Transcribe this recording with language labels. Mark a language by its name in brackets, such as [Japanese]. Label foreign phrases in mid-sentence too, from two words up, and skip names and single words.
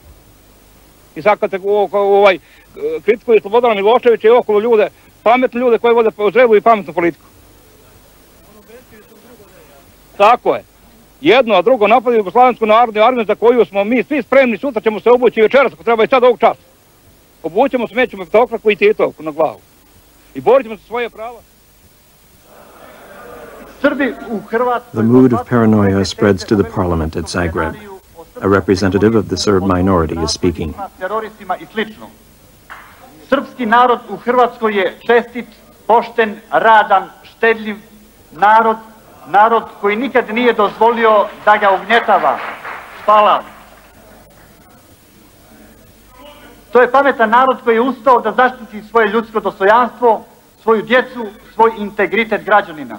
[Serbian] I sad kad se kritikuje Slobodana Miloševića i okolo ljude, pametne ljude koji vode zrelu i pametnu politiku. Tako je. Jedno, a drugo napadi Jugoslavensku narodnu armiju za koju smo mi svi spremni, sutra ćemo se obući večeras, ako treba i sad ovog časa. Obućemo, smećemo petokraku i Titovku na glavu. I borit ćemo se svoje prava. [English] The mood of paranoia spreads to the parliament at Zagreb. A representative of the Serb minority is speaking. [Serbian] Srpski narod u Hrvatskoj je čestit, pošten, radan, štedljiv narod, narod koji nikad nije dozvolio da ga ugnjetava. Hvala. To je pametan narod koji je ustao da zaštiti svoje ljudsko dostojanstvo, svoju djecu, svoj integritet građanina.